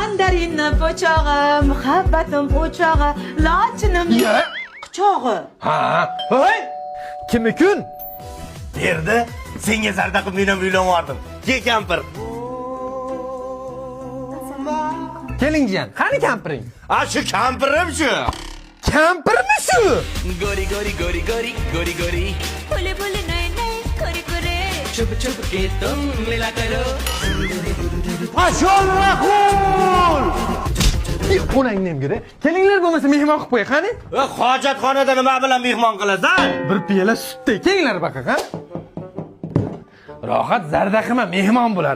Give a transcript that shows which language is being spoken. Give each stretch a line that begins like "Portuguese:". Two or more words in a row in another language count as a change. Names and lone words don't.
Uzbek: mandarinni po'chog'i, muhabbatim o'chog'i, lochinim quchog'i. Ha, hoy! Kimi kun? Berdi, senga zarda qilib men ham uylanardim. Ke kampir. Kelingjiyan, qani kampiring? Shu kampirim shu. Kampirmi shu?
Hindi: गोरी गोरी गोरी गोरी गोरी गोरी फुले फुले नए नए कोरी कोरे छुप छुप के तुम मिला करो
Uzbek: Ashol Rahul! Onangni gire. Kelinglar bo'lmasa mehmon qilib qo'y, qani? Hojatxonada nima bilan mehmon qilasan? Bir piyola sutda kelinglar baqa, ha? Rohat zardaqima mehmon bo'lar.